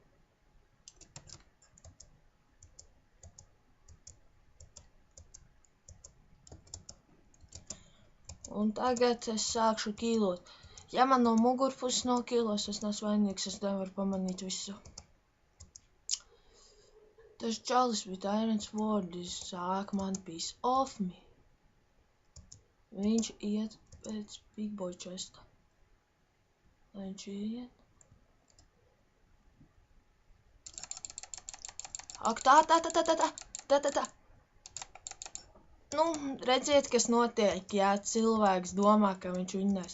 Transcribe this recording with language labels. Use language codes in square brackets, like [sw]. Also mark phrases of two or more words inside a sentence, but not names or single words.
[lv] Un tagad es sākšu kīlot. Ja man no mugurpuses nokīlos, es neesmu vainīgs, es nevaru pamanīt visu. Tas čalis [en] with Iron Sword [lv] sāk man [en] piece off me. [lv] Viņš iet pēc Big Boy chesta. Lai viņš iet. Ak, tā. Nu, redziet, kas notiek, ja cilvēks domā, ka viņš vinnēs.